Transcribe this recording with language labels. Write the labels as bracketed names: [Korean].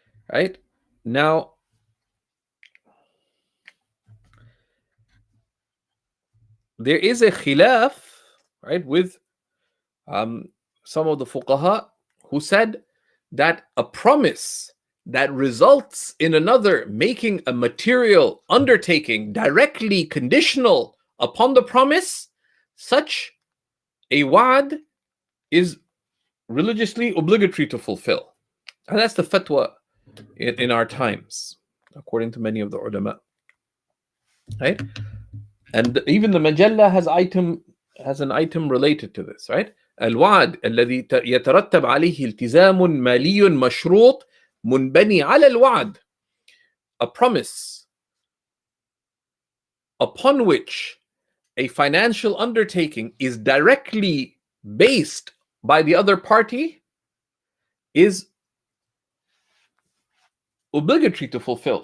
[English] Right? Now, there is a khilaf, right, with some of the fuqaha who said that a promise that results in another making a material undertaking directly conditional upon the promise, such a wa'd is religiously obligatory to fulfill. And that's the fatwa in our times, according to many of the ulama. Right? And even the Majalla has an item related to this, right? [Arabic] الوعد الذي يترتب عليه التزام مالي مشروط منبني على الوعد. [English] A promise upon which a financial undertaking is directly based by the other party is obligatory to fulfill.